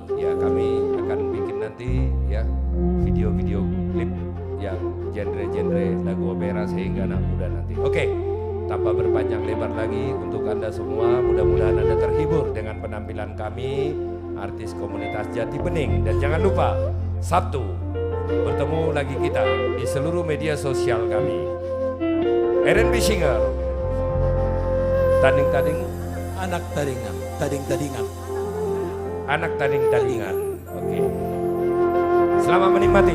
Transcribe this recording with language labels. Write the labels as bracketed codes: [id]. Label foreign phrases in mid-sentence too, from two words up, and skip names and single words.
[id] Ya kami akan bikin nanti ya video-video klip yang genre-genre lagu opera sehingga anak muda nanti. Oke, tanpa berpanjang lebar lagi untuk Anda semua, mudah-mudahan Anda terhibur dengan penampilan kami artis komunitas Jati Bening. Dan jangan lupa Sabtu bertemu lagi kita di seluruh media sosial kami. [en] R&B singer tading-tading, [bbc] anak tadingan, tading-tadingan. Anak tading-tadingan. [id] Oke. Selamat menikmati.